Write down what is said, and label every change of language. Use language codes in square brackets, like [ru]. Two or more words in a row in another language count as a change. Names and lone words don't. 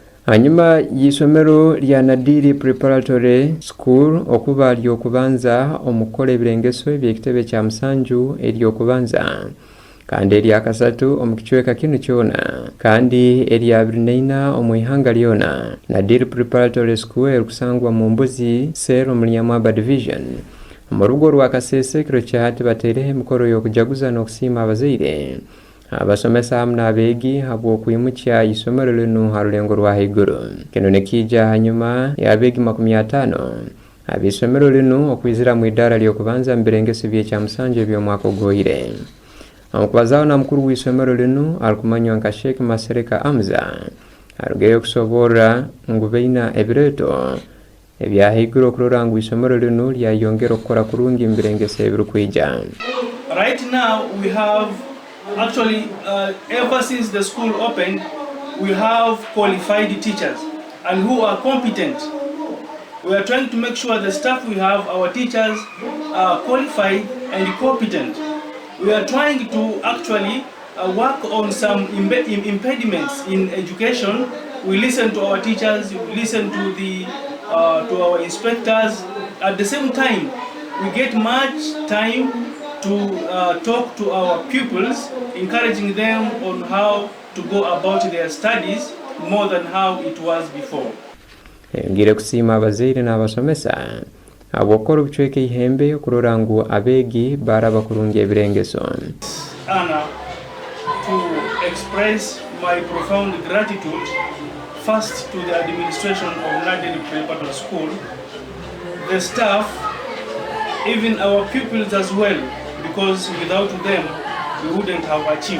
[ttj] hanyuma y'isomero lya Nadiri Preparatory School okuba lyokubanza omukola ebirengeso eby'ekitebe kya musanju eryokubanza kandi eryakasatu omukicweka kino kyona kandi eryabiri omwihanga lyona. Nadiri Preparatory School erukusangwa mu Mbuzi Sero Mulyamwaba Division mu rugo rwa Kasese kiro kyahati batereho emikoro y'okujaguza n'okusiima abazaire abasomesa hamu n'abeegi habw'okwimukya isomero lino ha rulengo rwa haiguru. Kino nekija hanyuma y'abeegi 50 ab'isomero lino okwizira mu idara ly'okubanza mu birengeso by'ekya musanju eby'omwaka ogwoire. Omukubazawo na mukuru w'isomero lino alikumanywa nka Sheikh Masereka Amza arugeyo okusobora ngu beina ebireeto ebyahaiguru okurora ngu isomero lino lyayongera okukora kurungi mu birengeso ebirukwija. [en] Right now we have actually ever since the school opened we have qualified teachers and who are competent. We are trying to make sure the staff we have, our teachers, are qualified and competent. We are trying to actually work on some impediments in education. We listen to our teachers, we listen to our inspectors. At the same time, we get much time to talk to our pupils, encouraging them on how to go about their studies more than how it was before. [ttj] Ngire kusiima abazaire n'abasomesa abokora obucweke ihembe okurora ngu abeegi baraba kurungi ebirengeso. [en] Anna, to express my profound gratitude first to the administration of Nadiri Preparatory School, the staff, even our pupils as well, because without them we wouldn't have achieved.